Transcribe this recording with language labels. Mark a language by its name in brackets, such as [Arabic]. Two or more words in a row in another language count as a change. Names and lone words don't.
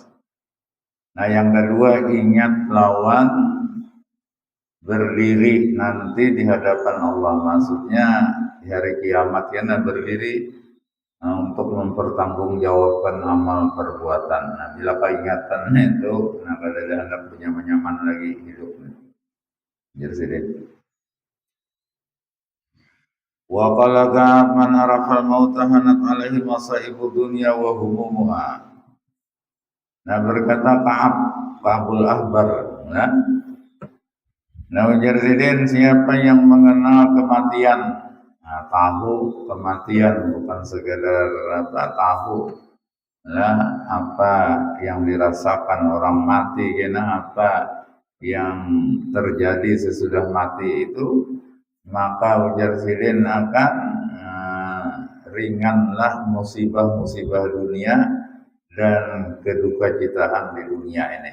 [Banjar] Nah, yang kedua ingat lawan berdiri nanti di hadapan Allah, maksudnya di hari kiamat ya berdiri untuk mempertanggungjawabkan amal perbuatan. Nah, bila keingatannya itu, nah kada ada hendak nyaman-nyaman lagi hidupnya. Jadi sedih. [Arabic] وقال من عرف الموت هانت عليه مصائب الدنيا وهمومها. [Banjar] Nah, berkata Ka'abul Ahbar, nah ujar Zidin, siapa yang mengenal kematian, nah, tahu kematian bukan sekedar tahu lah apa yang dirasakan orang mati, kena apa yang terjadi sesudah mati itu, maka ujar Zidin akan ringanlah musibah-musibah dunia dan kedukacitaan di dunia ini.